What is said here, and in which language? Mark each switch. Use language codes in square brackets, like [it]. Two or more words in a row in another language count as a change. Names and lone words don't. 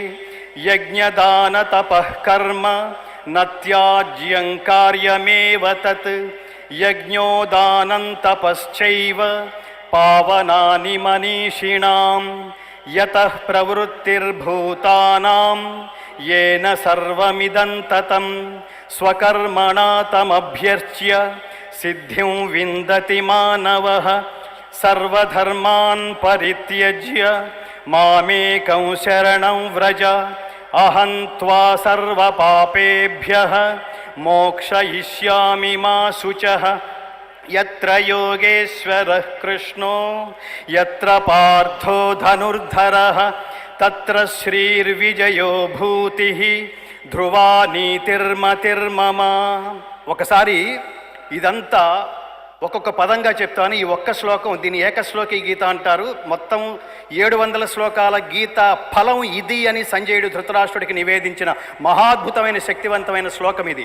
[sa] యజ్ఞదానతపః కర్మ న త్యాజ్యం కార్యమేవ తత్. యజ్ఞోదానం తపశ్చైవ పావనాని మనీషిణాం. యతః ప్రవృత్తిర్భూతానాం येन सर्वमिदं ततं. स्वकर्मणा तमभ्यर्च्य सिद्धिं विन्दति मानवः. सर्वधर्मान् परित्यज्य मामेकं शरणं व्रज. अहं त्वा सर्वपापेभ्यः मोक्षयिष्यामि मा शुचः. यत्र योगेश्वरः कृष्णो यत्र पार्थो धनुर्धरः तत्र శ్రీర్విజయో భూతిః ధ్రువా నీతిర్మతిర్మమ. [te] ఒకసారి ఇదంతా ఒక్కొక్క పదంగా చెప్తాను. ఈ ఒక్క శ్లోకం, దీని ఏకశ్లోకి గీత అంటారు. మొత్తం 700 శ్లోకాల గీత ఫలం ఇది అని సంజయుడు ధృతరాష్ట్రుడికి నివేదించిన మహాద్భుతమైన శక్తివంతమైన శ్లోకం ఇది.